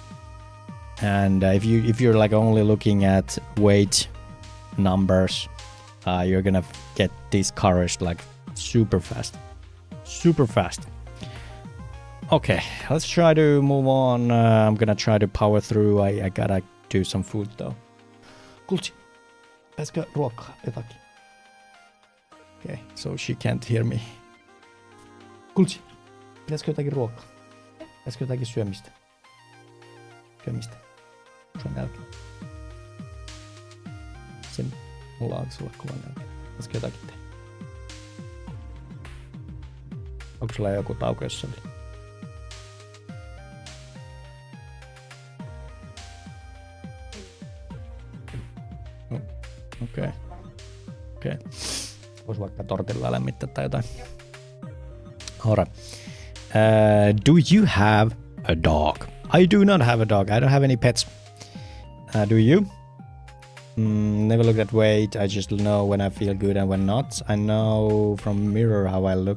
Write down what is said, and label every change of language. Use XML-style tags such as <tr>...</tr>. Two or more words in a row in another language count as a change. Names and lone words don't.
<en>And if you're like only looking at weight numbers, you're gonna get discouraged like super fast. Okay, let's try to move on. I'm gonna try to power through. I gotta do some food though.</en> <fi>Kulchi, pitäisikö ruokaa jotakin?</fi> <en>Okay, so she can't hear me.</en> <fi>Kulchi, pitäisikö jotakin ruokaa? Pitäisikö jotakin syömistä? Se on nälkä. Mulla on sulla kova nälkä. Pitäisikö jotakin tehdä? Onko sulla joku tauko jossain? No, okei. Vois vaikka tortilla lämmittää tai jotain.</fi> <en>Alright. Do you have a dog? I do not have a dog. I don't have any pets. Do you? Never looked at weight. I just know when I feel good and when not. I know from mirror how I look.</en>